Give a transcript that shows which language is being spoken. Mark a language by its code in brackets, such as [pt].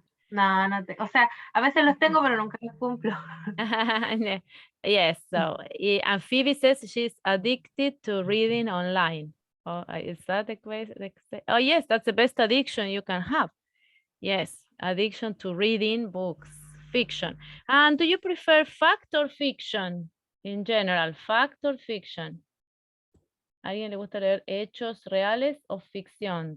[es] No o sea, a veces los tengo, pero nunca los cumplo. [en] Yes, so and Phoebe says she's addicted to reading online. Oh, is that the question? Oh, yes, that's the best addiction you can have. Yes, addiction to reading books, fiction. And do you prefer fact or fiction in general? Fact or fiction? [es] ¿A alguien le gusta leer hechos reales o ficción?